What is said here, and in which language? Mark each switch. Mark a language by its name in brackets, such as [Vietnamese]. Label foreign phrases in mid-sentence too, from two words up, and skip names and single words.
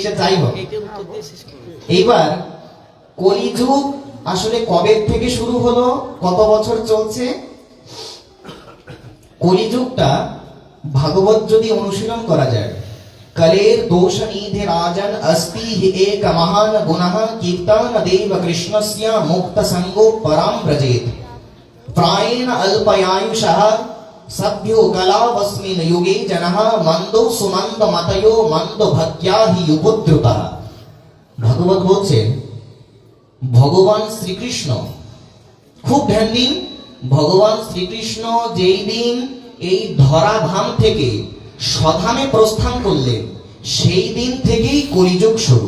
[Bangla] সে যাই হোক, এইটার উত্তর দিয়ে শেষ করুন। এইবার কলিযুগ আসলে কবে থেকে শুরু হলো, কত বছর চলছে? কলিযুগটা ভাগবত যদি অনুশীলন করা যায়, [Sanskrit] কলের দোষ নিধে রাজন अस्ति हि एक महान गुणः कीर्तन देव कृष्णस्य मुक्त संगो पराम व्रजेत प्रायेण अल्पयायुषः सभ्यो कलावस्मिन् युगे जनः मंदो सुमंद मतयो मंद भक्त्या हि उपद्रुतः। [Bangla] ভাগবত বলছেন ভগবান শ্রীকৃষ্ণ, খুব ধ্যান দিন, ভগবান শ্রীকৃষ্ণ যেই দিন এই ধরাধাম থেকে স্বধামে প্রস্থান করলেন, সেই দিন থেকেই কলিযুগ শুরু।